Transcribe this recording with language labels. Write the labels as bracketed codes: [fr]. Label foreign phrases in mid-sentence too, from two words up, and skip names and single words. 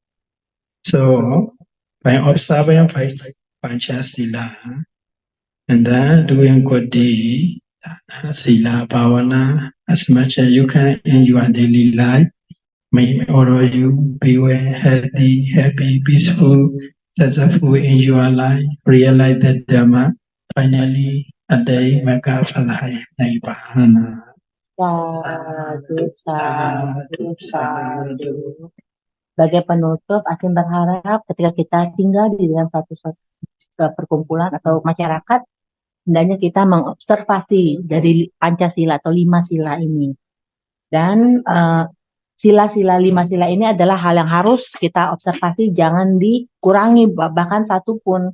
[en] So by observing five Panchasila and then doing good deed, [pi] Sila Bhavana, [en] as much as you can in your daily life, may all of you be well, healthy, happy, peaceful, successful in your life, realize that Dhamma, finally, [pi] Adai Maka Phalaya Nibbana. Sadu, sadu, sadu. [id] Sebagai penutup, Asin berharap ketika kita tinggal di dalam satu perkumpulan atau masyarakat, hendaknya kita mengobservasi dari Pancasila atau 5 sila ini. Dan sila-sila 5 sila ini adalah hal yang harus kita observasi, jangan dikurangi bahkan satu pun.